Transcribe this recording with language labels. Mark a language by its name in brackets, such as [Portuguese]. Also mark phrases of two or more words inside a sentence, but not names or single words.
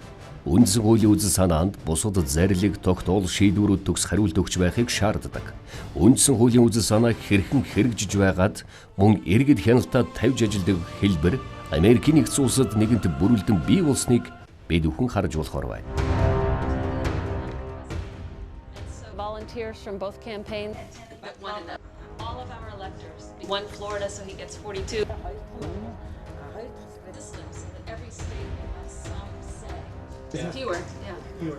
[Mongolian] Үндсэн хуулийн үзэл санаанд бусад зарлиг, тогтоол, шийдвэрүүд төгс хариулт өгч байхыг шаарддаг. Үндсэн хуулийн үзэл санаа хэрхэн хэрэгжиж байгаад мөн иргэд хяналтад тавьж ажилдаг хэлбэр Америкийн нэгдсэн улсад нэгэнт бүрэлдэн бий болсныг бид бүхэн харж болохоор байна. [English] Volunteers from both campaigns. All of our electors. One Florida, so he gets 42. System so that every state has some say. Yeah. Fewer, yeah. Fewer.